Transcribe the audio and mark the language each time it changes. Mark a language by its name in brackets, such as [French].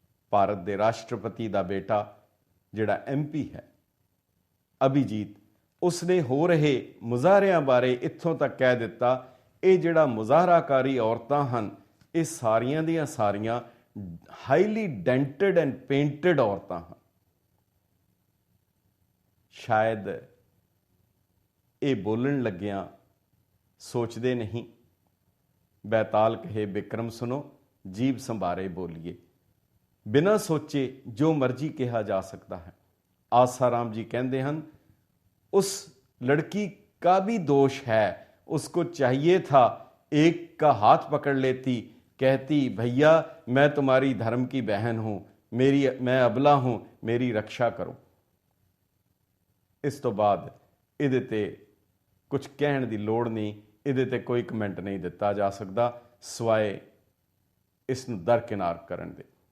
[Punjabi] ਭਾਰਤ ਦੇ ਰਾਸ਼ਟਰਪਤੀ ਦਾ ਬੇਟਾ ਜਿਹੜਾ MP ਹੈ, ਅਭਿਜੀਤ, ਉਸਨੇ ਹੋ ਰਹੇ ਮੁਜ਼ਾਹਰਿਆਂ ਬਾਰੇ ਇੱਥੋਂ ਤੱਕ ਕਹਿ ਦਿੱਤਾ, ਇਹ ਜਿਹੜਾ ਮੁਜ਼ਾਹਰਾਕਾਰੀ ਔਰਤਾਂ ਹਨ, ਇਹ ਸਾਰੀਆਂ ਦੀਆਂ ਸਾਰੀਆਂ [English] highly dented and painted [Punjabi] ਔਰਤਾਂ ਹਨ। ਸ਼ਾਇਦ ਇਹ ਬੋਲਣ ਲੱਗਿਆਂ ਸੋਚਦੇ ਨਹੀਂ, ਬੈਤਾਲ ਕਹੇ ਬਿਕਰਮ ਸੁਨੋ, ਜੀਭ ਸੰਭਾਰੇ ਬੋਲੀਏ। ਬਿਨਾਂ ਸੋਚੇ ਜੋ ਮਰਜ਼ੀ ਕਿਹਾ ਜਾ ਸਕਦਾ ਹੈ। ਆਸਾਰਾਮ ਜੀ ਕਹਿੰਦੇ ਹਨ, [Hindi] उस लड़की का भी दोष है, उसको चाहिए था एक का हाथ पकड़ लेती, कहती भैया मैं तुम्हारी धर्म की बहन हूं, मैं अबला हूं, मेरी रक्षा करो। [Punjabi] इस तो बाद ਇਹਦੇ ਤੇ ਕੁਝ ਕਹਿਣ ਦੀ ਲੋੜ ਨਹੀਂ, ਇਹਦੇ ਤੇ ਕੋਈ ਕਮੈਂਟ ਨਹੀਂ ਦਿੱਤਾ ਜਾ ਸਕਦਾ ਸਿਵਾਏ ਇਸ ਨੂੰ ਦਰਕਿਨਾਰ ਕਰਨ ਦੇ।